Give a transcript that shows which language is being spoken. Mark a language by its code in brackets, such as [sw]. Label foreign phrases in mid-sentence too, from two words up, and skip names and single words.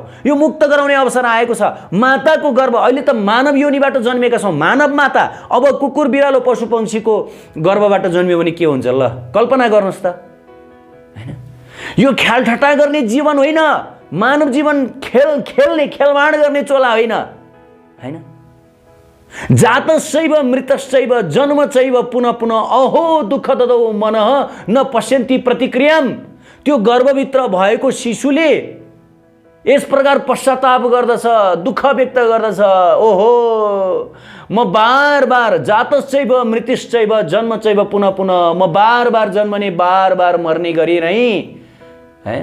[ne] यो मुक्त गराउने अवसर आएको छ। माताको गर्भ, अहिले त मानव योनिबाट जन्मेका छौँ, मानव माता। अब कुकुर बिरालो पशु पक्षीको गर्भबाट जन्मियो भने के हुन्छ ल? कल्पना गर्नुहोस् त, हैन? यो ख्यालठट्टा गर्ने जीवन होइन, मानव जीवन खेल्ने खेलवाड गर्ने चोला होइन, हैन? [sa] जातश्चैव मृतश्चैव जन्मचैव पुनः पुनः अहो दुःख ददौ मनः न पश्यन्ति प्रतिक्रियाम। [ne] त्यो गर्भभित्र भएको शिशुले यस प्रकार पश्चाताप गर्दछ, दुःख व्यक्त गर्दछ। ओहो, म बार बार [sa] जातश्चैव मृतश्चैव जन्मचैव पुनः पुनः, [ne] म बार बार जन्मने, बार बार मर्ने गरिरहे, हैन?